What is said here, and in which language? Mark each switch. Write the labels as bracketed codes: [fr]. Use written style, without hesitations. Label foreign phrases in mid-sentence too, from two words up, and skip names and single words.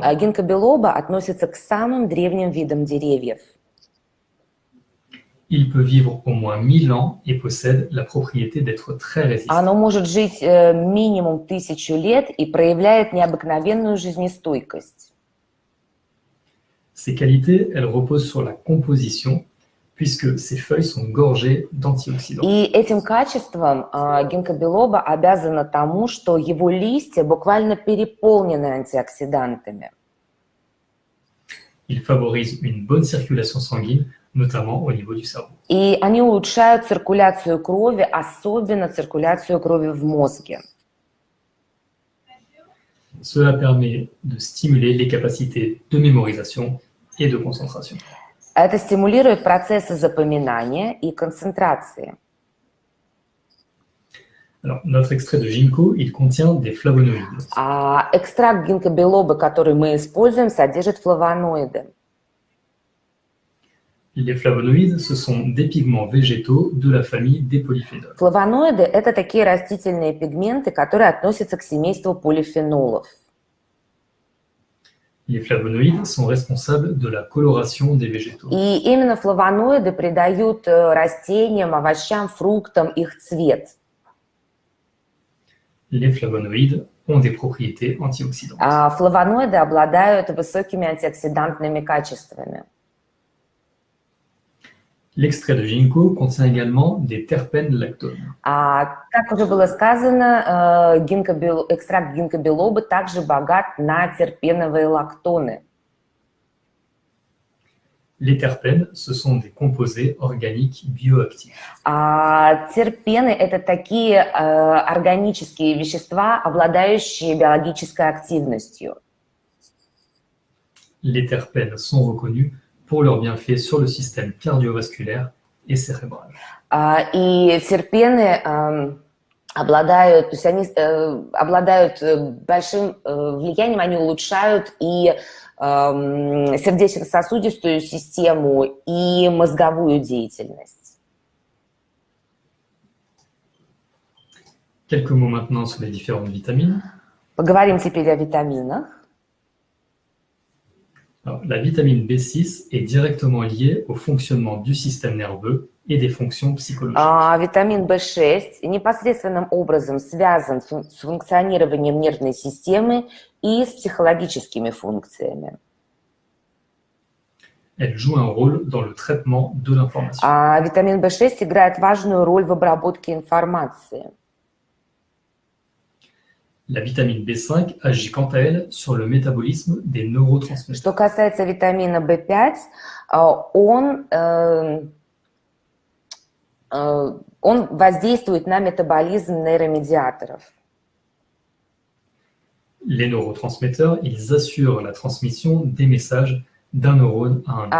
[ru] Гинкобилоба относится к самым древним видам деревьев. [fr] Il peut vivre au moins 1000 ans et possède la propriété d'être très résistant. [ru] Оно может жить минимум 1000 лет и проявляет необыкновенную жизнестойкость. [fr] Ces qualités, elles reposent sur la composition, puisque ses feuilles sont gorgées d'antioxydants. [ru] И этим качеством гинкобилоба обязано тому, что его листья буквально переполнены антиоксидантами. [fr] Il favorise une bonne circulation sanguine, notamment au niveau du cerveau. [ru] И они улучшают циркуляцию крови, особенно циркуляцию крови в мозге. [fr] Cela permet de stimuler les capacités de mémorisation et de concentration. [ru] Это стимулирует процессы запоминания и концентрации. [fr] Alors, notre extrait de ginkgo, il contient des flavonoïdes. [ru] Экстракт гинкобилоба, который мы используем, содержит флавоноиды. [fr] Les flavonoïdes, ce sont des pigments végétaux de la famille des polyphénols. [ru] Флавоноиды – это такие растительные пигменты, которые относятся к семейству полифенолов. [fr] Les flavonoïdes sont responsables de la coloration des végétaux. [ru] И именно флавоноиды придают растениям, овощам, фруктам их цвет. [fr] Les flavonoïdes ont des propriétés antioxydantes. [ru] Флавоноиды обладают высокими антиоксидантными качествами. [fr] L'extrait de ginkgo contient également des terpènes lactones. [ru] Как уже было сказано, экстракт гинкобилоба также богат на терпеновые лактоны. [fr] Les terpènes, ce sont des composés organiques bioactifs. [ru] Терпены – это такие органические вещества, обладающие биологической активностью. [fr] Les terpènes sont reconnus pour leurs bienfaits sur le système cardiovasculaire et cérébral. [ru] И терпены обладают, то есть они обладают большим влиянием, они улучшают и сердечно-сосудистую систему и мозговую деятельность. [fr] Quelques mots maintenant sur les différentes vitamines. [ru] Поговорим теперь о витаминах. [fr] Alors, la vitamine B6 est directement liée au fonctionnement du système nerveux et des fonctions psychologiques. [ru] Витамин В6 непосредственным образом связан с функционированием нервной системы и с психологическими функциями. [fr] Elle joue un rôle dans le traitement de l'information. [ru] Витамин В6 играет важную роль в обработке информации. [fr] La vitamine B5 agit quant à elle sur le métabolisme des neurotransmetteurs. [ru] Что касается витамина В5, он воздействует на метаболизм нейромедиаторов. [fr] Les neurotransmetteurs, ils assurent la transmission des messages d'un neurone à un autre.